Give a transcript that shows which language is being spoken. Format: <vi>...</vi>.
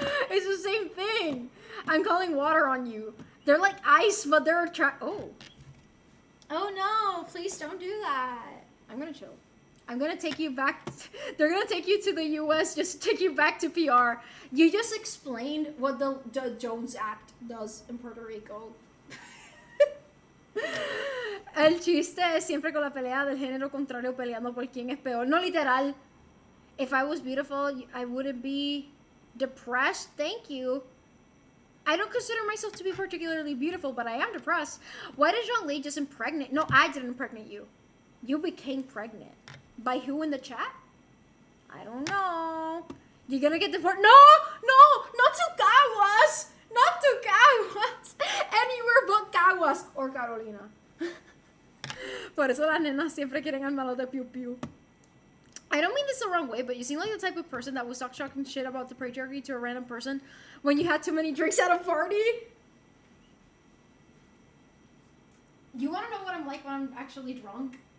<en>It's the same thing. I'm calling water on you. They're like ice, but they're Oh no, please don't do that. I'm gonna chill. I'm gonna take you back. They're gonna take you to the US, just take you back to PR. You just explained what the Jones Act does in Puerto Rico.</en> <es>El chiste es siempre con la pelea del género contrario peleando por quién es peor. No literal.</es> <en>If I was beautiful, I wouldn't be depressed. Thank you. I don't consider myself to be particularly beautiful, but I am depressed. Why did Zhongli just impregnate? No, I didn't impregnate you. You became pregnant. By who in the chat? I don't know. You're gonna get deported. No, not to Caguas. Not to Caguas. Anywhere but Caguas or Carolina.</en> <es>Por eso las nenas siempre quieren al malo de piu piu.</es> <en>I don't mean this the wrong way, but you seem like the type of person that would stop talking shit about the patriarchy to a random person when you had too many drinks at a party. You wanna know what I'm like when I'm actually drunk?</en>